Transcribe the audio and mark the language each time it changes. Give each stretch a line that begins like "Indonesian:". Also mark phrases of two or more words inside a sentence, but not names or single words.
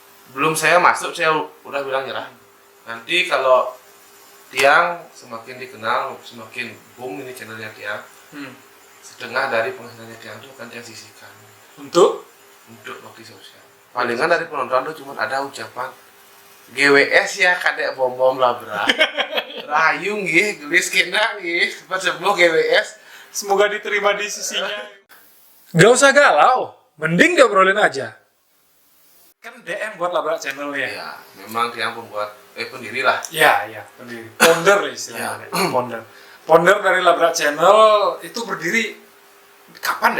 Indonesian: Belum saya masuk saya udah bilang nyerah. Nanti kalau Tiang semakin dikenal, semakin boom ini channelnya Tiang, setengah dari penghasilannya Tiang itu akan Tiang sisihkan Untuk bakti sosial. Palingan dari penonton tuh cuma ada ucapan GWS ya kadek bom labra.
Balinese: Rayu nggih, gelis kena nggih,
Indonesian: cepat sembuh GWS. semoga diterima di sisinya. Gak usah galau, mending diobrolin aja. Kan DM buat Labrak Channel ya. Ya, memang Tiang pendiri lah. Ya, pendiri. Founder istilahnya. Founder dari Labrak Channel itu berdiri kapan dek?